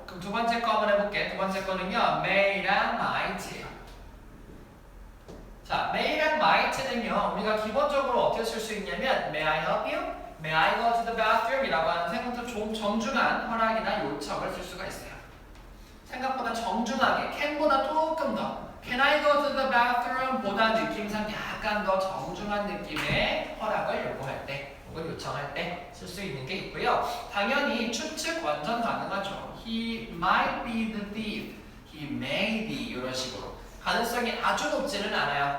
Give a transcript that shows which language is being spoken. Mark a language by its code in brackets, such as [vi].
[ko] 그럼 두 번째 거 한번 해볼게. 두 번째 거는요. may랑 might. 자, may랑 might는요. 우리가 기본적으로 어떻게 쓸 수 있냐면 [en] may I help you? May I go to the bathroom? [ko] 이라고 하는 생각보다 좀 정중한 허락이나 요청을 쓸 수가 있어요. 생각보다 정중하게, can보다 조금 더 [en] Can I go to the bathroom? [ko] 보다 느낌상 약간 더 정중한 느낌의 허락을 요구할 때 혹은 요청할 때 쓸 수 있는 게 있고요. 당연히 추측 완전 가능하죠. [en] He might be the thief. He may be [ko] 이런 식으로 가능성이 아주 높지는 않아요.